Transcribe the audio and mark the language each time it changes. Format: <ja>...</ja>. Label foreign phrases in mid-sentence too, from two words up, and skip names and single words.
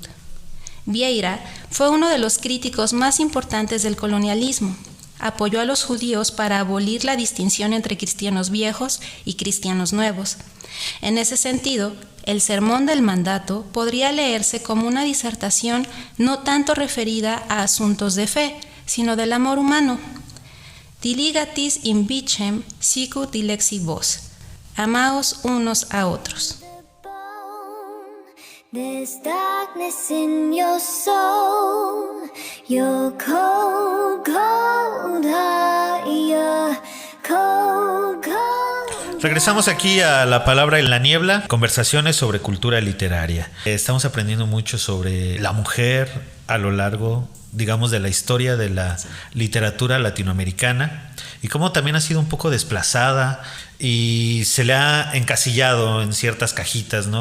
<es>Vieira fue uno de los críticos más importantes del colonialismo. apoyó a los judíos para abolir la distinción entre cristianos viejos y cristianos nuevos. En ese sentido, el Sermón del Mandato podría leerse como una disertación no tanto referida a asuntos de fe, sino del amor humano.</es> <la>Diligatis in vicem sicut dilexi vos.</la> <es>Amaos unos a otros.</es> <en>There's darkness in your soul. You're cold, cold heart. You're cold, cold.</en> <es>Regresamos aquí a La Palabra en la Niebla, conversaciones sobre cultura literaria. Estamos aprendiendo mucho sobre la mujer a lo largo, digamos, de la historia de la literatura latinoamericana y cómo también ha sido un poco desplazada y se le ha encasillado en ciertas cajitas, ¿no?</es>